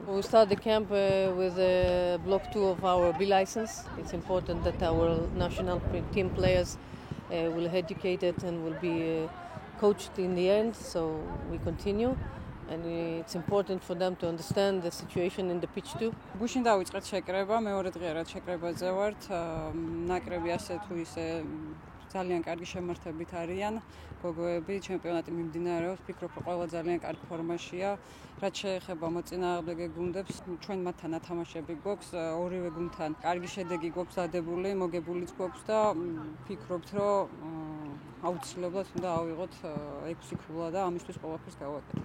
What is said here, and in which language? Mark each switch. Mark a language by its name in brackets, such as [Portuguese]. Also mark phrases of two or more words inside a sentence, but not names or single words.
[English] We start the camp with block 2 of our B license. It's important that our national team players will be educated and will be coached in the end, so we continue. And it's important for them to understand the situation in the pitch too. [Georgian] გუშინ დავიწყეთ შეკრება, მეორე დღეა შეკრებაზე ვართ. ნაკრები ასე თუ ისე ძალიან კარგი შემართებით არიან. გოგოები ჩემპიონატი მიმდინარეობს, ვფიქრობ, რომ ყველა ძალიან კარგი ფორმაშია. რაც შეეხება მოწინააღმდეგე გუნდებს, ჩვენ მათთან ათამაშები გვაქვს, ორივე გუნდთან კარგი შედეგი გვაქვს დადებული, მოგებულიც გვაქვს და ვფიქრობთ, რომ აუცილებლად უნდა ავიღოთ 6 ქულა და ამისთვის ყველაფერს გავაკეთოთ.